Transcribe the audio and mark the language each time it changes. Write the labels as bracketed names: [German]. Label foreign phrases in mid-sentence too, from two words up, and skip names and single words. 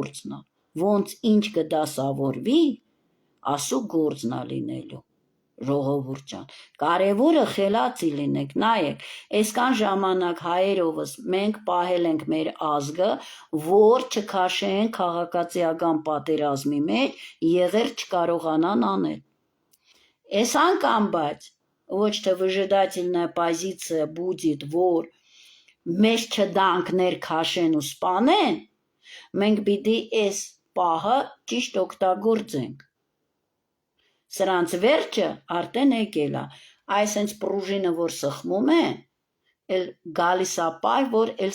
[Armenian] է, ոնց ինչ կդասավորվի, ասու գործն է լինելու, ժողովուրդ ջան, կարևորը խելացի լինեք, նայեք, այսքան ժամանակ հայերովս մենք պահել ենք մեր ազգը, որ չքաշեն քաղաքացիական պատերազմի մեջ, եղեր չկարողանան անել, այս անգամ բայց, ոչ թե [Russian] выжидательная позиция будет, [Armenian] որ մեզ չդանք ներքաշեն ու սպանեն, մենք պիտի այս պահը ճիշտ օգտագործենք, սրանց վերջը արդեն եկել է, այս հենց պրուժինը, որ սխմում են, էլ գալիս է պահ, որ էլ